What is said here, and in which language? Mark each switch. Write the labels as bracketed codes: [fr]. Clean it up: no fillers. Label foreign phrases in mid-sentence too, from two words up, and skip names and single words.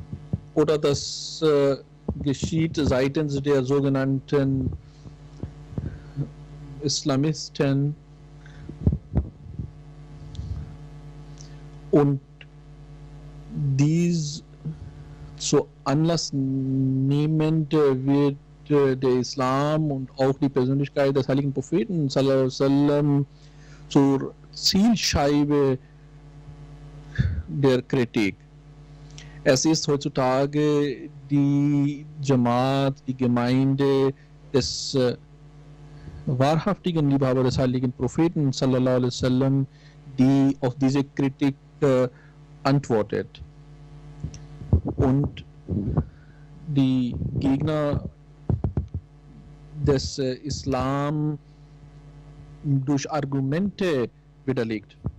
[de] geschieht seitens der sogenannten Islamisten, und dies zu Anlass nehmend wird der Islam und auch die Persönlichkeit des heiligen Propheten [ar] صلى الله عليه وسلم [de] zur Zielscheibe der Kritik. Es ist heutzutage die Jamaat, die Gemeinde des wahrhaftigen Liebhaber des heiligen Propheten [ar] صلى الله عليه وسلم, [de] die auf diese Kritik antwortet. Und die Gegner des Islam durch Argumente widerlegt.